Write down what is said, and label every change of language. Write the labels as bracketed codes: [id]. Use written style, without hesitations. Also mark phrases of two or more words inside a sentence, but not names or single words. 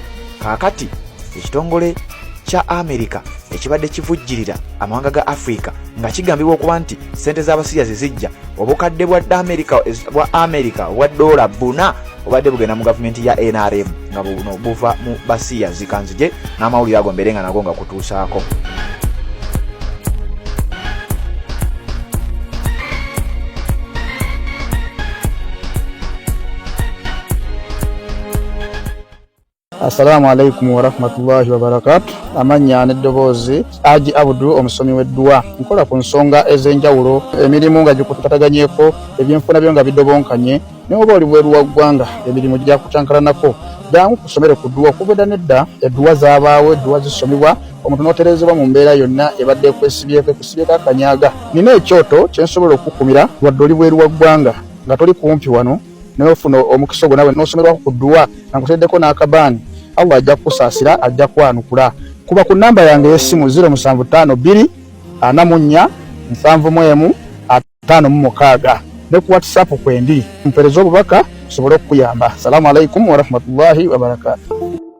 [lg] Kaakati ekitongole kya Amerika ekibadde kivujjirira amawanga ga Africa nga kigambibwa okuba nti ssente z'abasiyazi zijja obukadde bwa Amerika obwa $4 obadde bugenda mu gavumenti ya NRM nga buno buva mu basiyazi. Kanzije n'amawulire ago mbeere nga nago nga kutuusaako. [ar] السلام عليكم ورحمة الله وبركاته. [lg] Amanya n'eddoboozi Haji Abdu omusomi w'edduwa. Nkola ku nsonga ez'enjawulo, emirimu nga gikutataganyeko, ebyenfuna byo nga bidobonkanye, ne oba oli bweru wa ggwanga emirimu gya kutankalanako. Jangu kusomere ku dduwa kubeda nedda edduwa zaabaawo, edduwa zisomebwa omuntu n'oterezebwa mu mbeera yonna ebadde kwesibyeko akanyaaga. Nina ekyoto kye nsobola okukumira wadde oli bweru wa ggwanga nga toli kumpi wano n'ofuna omukisa ogwo nawe n'osomerwako ku dduwa nga nkuteddeko n'akabaani. Allah ajja kusaasira, ajja kwanukula. Kuba ku namba yange y'essimu 075 2 44 715 ne ku WhatsApp kwendi mpereza obubaka sobole okuyamba. [ar] السلام عليكم ورحمة الله وبركاته.